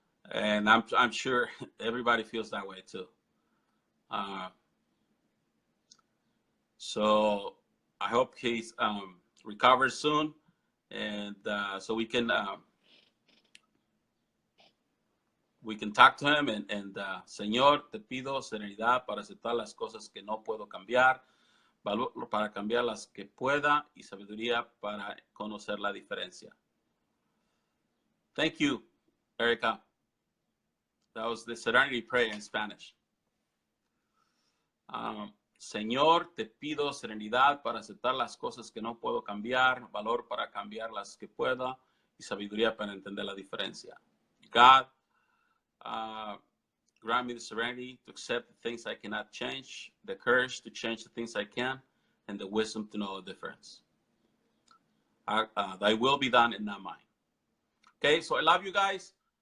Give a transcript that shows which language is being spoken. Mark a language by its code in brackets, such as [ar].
[en] And I'm sure everybody feels that way too. So I hope he's recovers soon, and so we can talk to him. [es] And Señor, te pido serenidad para aceptar las cosas que no puedo cambiar, valor para cambiar las que pueda, y sabiduría para conocer la diferencia. [en] Thank you, Erica. That was the serenity prayer in Spanish. [es] Señor, te pido serenidad para aceptar las cosas que no puedo cambiar, valor para cambiar las que pueda, y sabiduría para entender la diferencia. [en] God, grant me the serenity to accept the things I cannot change, the courage to change the things I can, and the wisdom to know the difference. Thy will be done and not mine. Okay, so I love you guys.